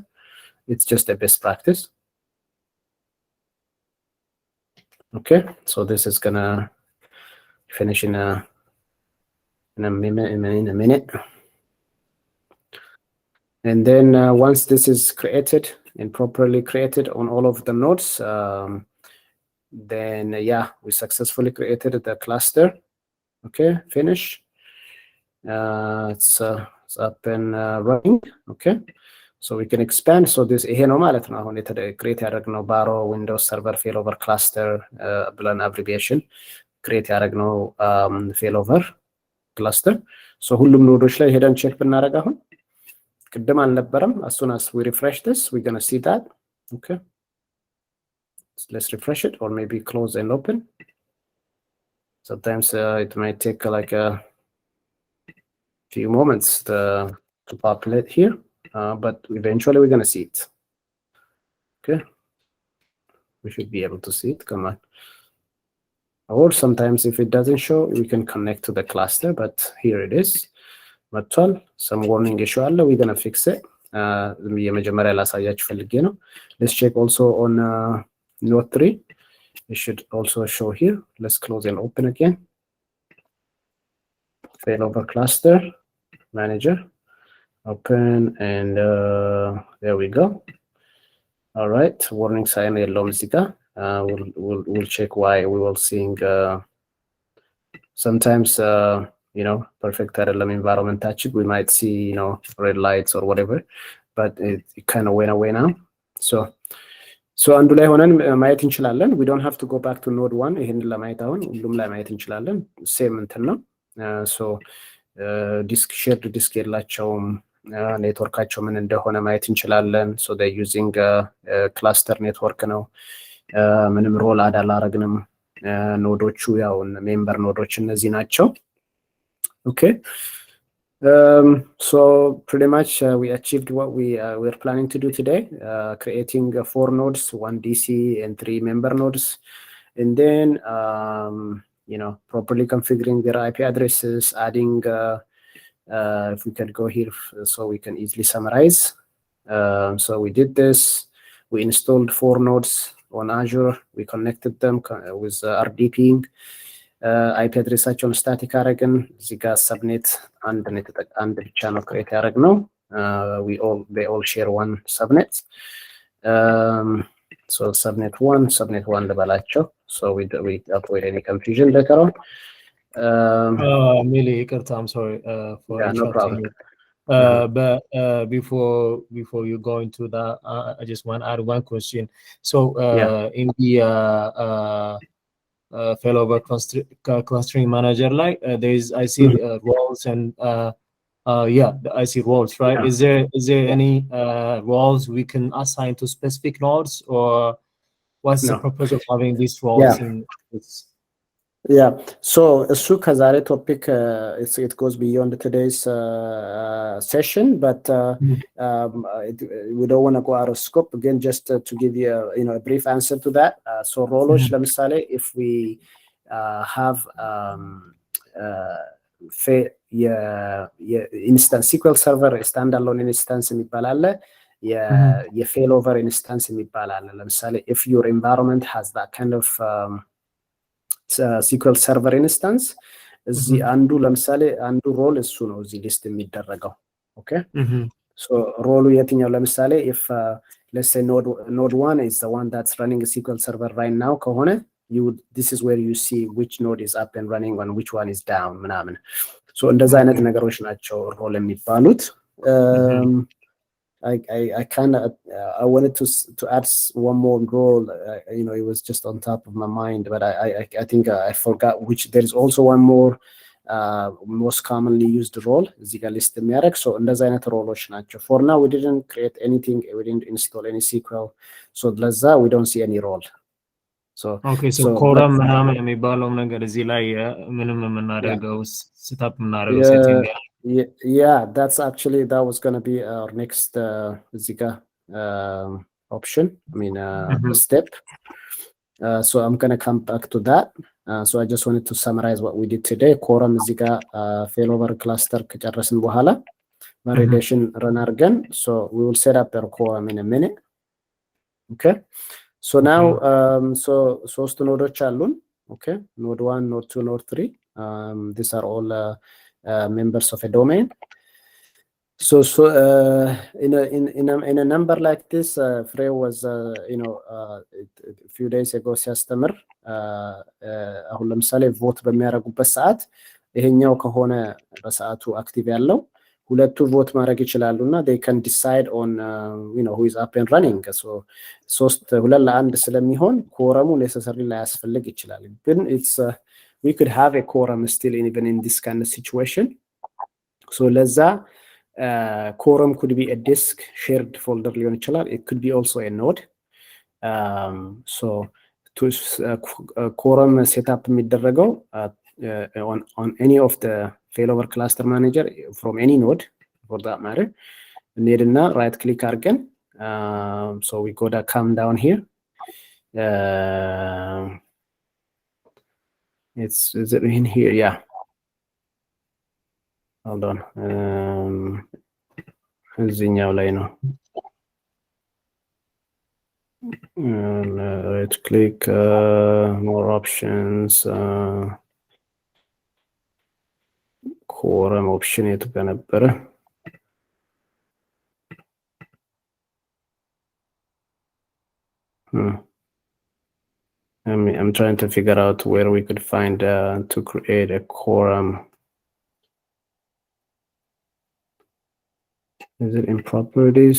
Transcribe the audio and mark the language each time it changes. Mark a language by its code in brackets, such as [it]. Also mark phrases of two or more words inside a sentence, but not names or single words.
[en] It's just a best practice. Okay, so this is gonna finish in a minute. And then once this is created and properly created on all of the nodes, then yeah, we successfully created the cluster. Okay, finish. It's up and running. Okay, so we can expand. So this [am] ይሄ ነው ማለት ነው። አሁን create ያደረግነው ባሮ [en] windows server failover cluster [am] ብለን [en] abbreviation create [am] ያደረግነው [en] failover cluster። [am] ሶ ሁሉም ኖዶች ላይ ሄደን ቼክ ብናደርግ አሁን ቅድም አልነበረም። [en] as soon as we refresh this we're going to see that. Okay, so let's refresh it or maybe close and open. Sometimes it might take like a few moments to populate here, but eventually we're going to see it. Okay, we should be able to see it. Come on. Or sometimes if it doesn't show, we can connect to the cluster, but here it is. መጥቷል። some warning issue አለ. we're going to fix it. [am] የመጀመሪያ ላሳያችሁ ፈልጌ ነው። [en] let's check also on node 3. it should also show here. Let's close and open again. Failover cluster manager, open, and there we go. All right, warning sign [am] የለውም እዚህ ጋር። [en] we'll check why we will seeing sometimes perfect አይደለም environment we might see red lights or whatever, but it kind of went away now. [am] so አንዱ ላይ ሆነን ማየት እንችላለን. [en] we don't have to go back to node 1 [am] ይሄን ለማየት አሁን ሁሉም ላይ ማየት እንችላለን። ሴም እንትን ነው። [en] so disk shared disk [am] የላቸውም። ኔትወርካቸው ምን እንደሆነ ማየት እንችላለን። [en] so they using cluster network [am] ነው። ምንም ሮል አላረግንም። ኖዶቹ ያው [en] member nodes [am] እነዚህ ናቸው። okay, [en] so pretty much we achieved what we're planning to do today, creating 4 nodes, 1 DC and 3 member nodes, and then properly configuring their IP addresses, adding if we can go here so we can easily summarize. So we did this. We installed 4 nodes on Azure. We connected them with RDPing. [am] IP አድሬሳቸውን ስታቲክ አረግን። እዚህ ጋር ሰብኔት አንድ ብቻ ነው ክሬት ያደረግነው። [en] they all share one subnet. so subnet 1 ልበላቸው so we avoid any confusion later on. Mili, Ikarta, I'm sorry for no problem. But before you go into that, I just want to add one question. So in the failover clustering manager, like I see roles and I see roles, right? Is there any roles we can assign to specific nodes, or what's the purpose of having these roles in this? Yeah, so [am] እሱ ከዛሬ ቶፒክ [en] it goes beyond today's session, but we don't want to go out of scope. Again, just to give you a brief answer to that. So roles ለምሳሌ if we have instance SQL server standalone instance [am] የሚባል አለ። የፌሎቨር ኢንስታንስ የሚባል አለ። ለምሳሌ [en] if your environment has that kind of SQL server instance [am] እዚህ አንዱ ለምሳሌ አንዱ ሮል እሱ ነው እዚህ ሊስት የሚደረገው። ኦኬ ሶ ሮሉ የትኛው ለምሳሌ [en] if let's say node 1 is the one that's running a SQL server right now ከሆነ this is where you see which node is up and running and which one is down [am] ምናምን። ሶ እንደዛ አይነት ነገሮች ናቸው ሮል የሚባሉት። [en] I kind of I wanted to add one more role. It was just on top of my mind, but I think I forgot which. There is also one more most commonly used role. [am] እዚህ ጋር ሊስት የሚያደርግ so እንደዛ አይነት ሮሎች ናቸው። [en] For now we didn't create anything. We didn't install any SQL. So ለዛ we don't see any role. Okay, so [am] ኮረም ምናምን የሚባለው ነገር እዚህ ላይ ምንም የምናደርገው setup የምናደርገው setting [en] Yeah, that was going to be our next Zika option. I mean, step. So I'm going to come back to that. So I just wanted to summarize what we did today. Quorum Zika failover cluster [am] ከጨረስን በኋላ [en] validation run again. So we will set up our quorum in a minute. Okay. So now, [am] ሶስት ኖዶች አሉን. [en] Okay. Node 1, node 2, node 3. These are all members of a domain. So in a number like this, Frey was a few days ago [am] ሲያስተምር አሁን ለምሳሌ ቮት በሚያደርጉበት ሰዓት ይሄኛው ከሆነ በሰዓቱ አክቲቭ ያለው ሁለቱ ቮት ማድረግ ይችላሉና [en] they can decide on who is up and running. so [am] ሁለት ለአንድ ስለሚሆን ኮረሙ [en] necessarily [am] ላያስፈልግ ይችላል ግን [en] we could have a quorum still even in this kind of situation. So ለዛ quorum could be a disk shared folder [am] ሊሆን ይችላል. [en] It could be also a node. So to quorum setup የሚደረገው on any of the failover cluster manager from any node for that matter. እንሄድና right click አድርገን so we go to come down here. Is it in here? Yeah. Hold on. [am] እዚህኛው ላይ ነው። [en] Right click, more options. quorum option [am] የቱ ጋር ነበረ? [en] I'm trying to figure out where we could find to create a quorum. Is it in properties?